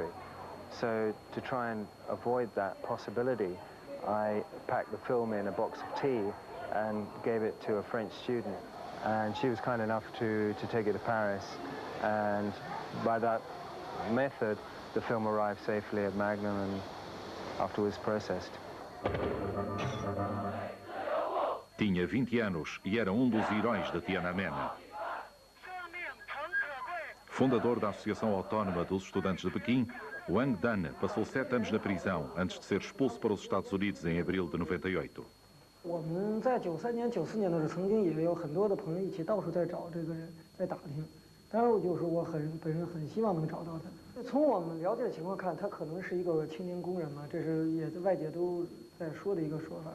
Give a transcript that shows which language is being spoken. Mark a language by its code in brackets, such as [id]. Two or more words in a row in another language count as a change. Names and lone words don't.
[en] So to try and avoid that possibility, I packed the film in a box of tea and gave it to a French student. And she was kind enough to take it to Paris. And by that method, the film arrived safely at Magnum and afterwards processed. [pt] Tinha 20 anos e era um dos heróis de Tiananmen. Fundador da Associação Autónoma dos Estudantes de Pequim, Wang Dan passou 7 anos na prisão antes de ser expulso para os Estados Unidos em abril de 98. [zh] 我们在93年、94年的时候，曾经也有很多的朋友一起到处在找这个人，在打听。当然，我就是我本人很希望能找到他。从我们了解的情况看，他可能是一个青年工人嘛，这是也外界都在说的一个说法。